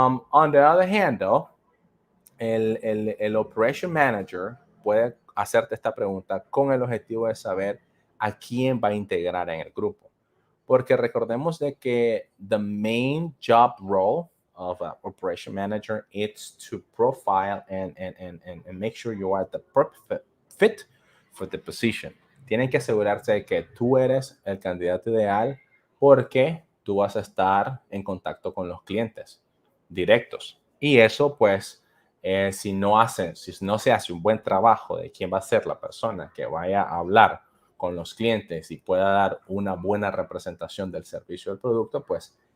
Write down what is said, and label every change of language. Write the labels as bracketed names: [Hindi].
[English] On the other hand, though, [Spanish] el operation manager puede hacerte esta pregunta con el objetivo de saber a quién va a integrar en el grupo. Porque recordemos de que [English] the main job role of an operation manager is to profile and make sure you are the perfect fit for the position. [Spanish] Tienen que asegurarse de que tú eres el candidato ideal porque tú vas a estar en contacto con los clientes directos. Y eso, pues, si no se hace un buen trabajo de quién va a ser la persona que vaya a hablar con los clientes y pueda dar una buena representación del servicio o del producto, pues